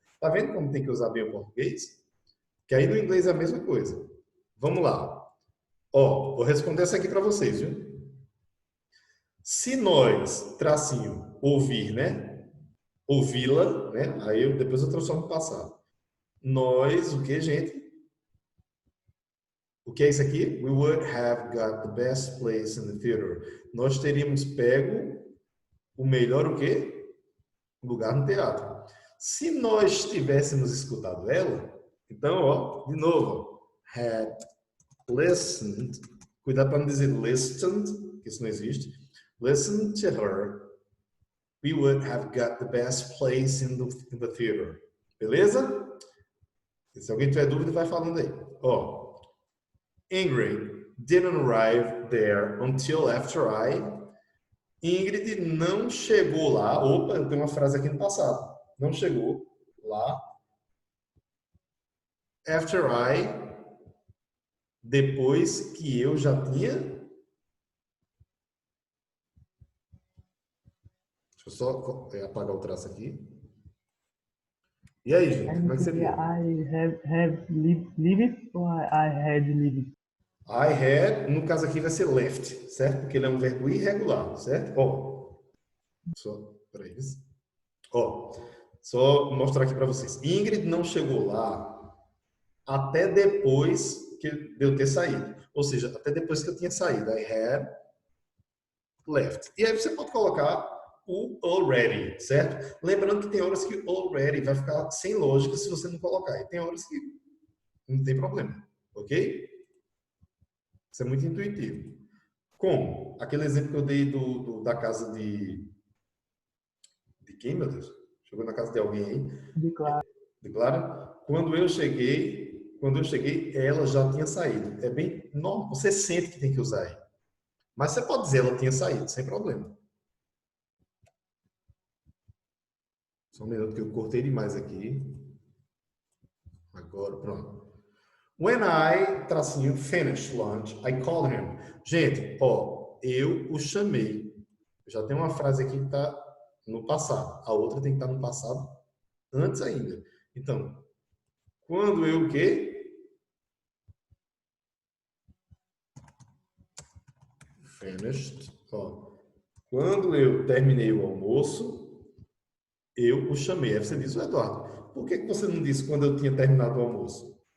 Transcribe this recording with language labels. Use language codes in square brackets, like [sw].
[pt] Tá vendo como tem que usar bem o português? Que aí no inglês é a mesma coisa. Vamos lá. Ó, vou responder essa aqui para vocês, viu? Se nós, tracinho, ouvir, né? Ouvi-la, né? Depois eu transformo no passado. Nós, o que, gente? O que é isso aqui? [en] We would have got the best place in the theater. [pt] Nós teríamos pego o melhor o quê? Lugar no teatro. Se nós tivéssemos escutado ela, então, ó, de novo, had listened, cuidado para não dizer listened, que isso não existe. [en] Listen to her, we would have got the best place in the theater. [pt] Beleza? Se alguém tiver dúvida, vai falando aí. [en] Ó, Ingrid didn't arrive there until after I. [pt] Ingrid não chegou lá. Opa, eu tenho uma frase aqui no passado. Não chegou lá. [en] After I. [pt] Depois que eu já tinha. Deixa eu só apagar o traço aqui. E aí, gente, como é que você viu? [en] I have lived ou I had lived? [pt] I had, no caso aqui vai ser left, certo? Porque ele é um verbo irregular, certo? Ó, só para isso. Ó, só mostrar aqui para vocês. Ingrid não chegou lá até depois de eu ter saído. Ou seja, até depois que eu tinha saído. [en] I had left. [pt] E aí você pode colocar o already, certo? Lembrando que tem horas que already vai ficar sem lógica se você não colocar. E tem horas que não tem problema, ok? Isso é muito intuitivo. Como? Aquele exemplo que eu dei da casa de quem, meu Deus? Chegou na casa de alguém aí? De Clara. De Clara? Quando eu cheguei, ela já tinha saído. É bem normal, você sente que tem que usar aí. Mas você pode dizer ela tinha saído, sem problema. Só um minuto que eu cortei demais aqui. Agora, pronto. [en] When I, tracinho, finished lunch, I called him. [pt] Gente, ó, eu o chamei. Já tem uma frase aqui que está no passado. A outra tem que estar no passado antes ainda. Então, quando eu o quê? Finished. Ó, quando eu terminei o almoço, eu o chamei. Aí você diz, Eduardo, por que você não disse quando eu tinha terminado o almoço?